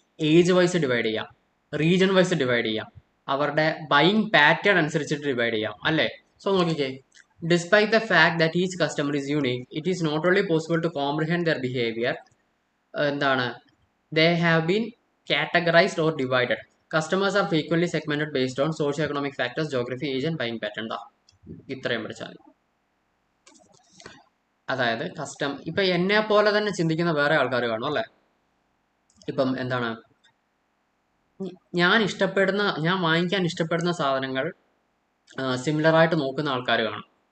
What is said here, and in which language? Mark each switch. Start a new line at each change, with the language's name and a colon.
Malayalam: Age vice divide ചെയ്യാം, region vice divide ചെയ്യാം, അവരുടെ ബൈയിങ് പാറ്റേൺ അനുസരിച്ചിട്ട് ഡിവൈഡ് ചെയ്യാം, അല്ലേ? സോ നോക്കിക്കേ,
English: Despite the fact that each customer is unique, it is not only possible to comprehend their behaviour, എന്താണ്, they have been categorized or divided. Customers are frequently segmented based on socio-economic factors, geography, age and buying pattern.
Malayalam: ഇത്രയും പഠിച്ചാൽ മതി. അതായത് ഇപ്പം എന്നെ പോലെ തന്നെ ചിന്തിക്കുന്ന വേറെ ആൾക്കാർ കാണും അല്ലേ. ഇപ്പം എന്താണ്, ഞാൻ വാങ്ങിക്കാൻ ഇഷ്ടപ്പെടുന്ന സാധനങ്ങൾ സിമിലർ ആയിട്ട് നോക്കുന്ന ആൾക്കാർ കാണും.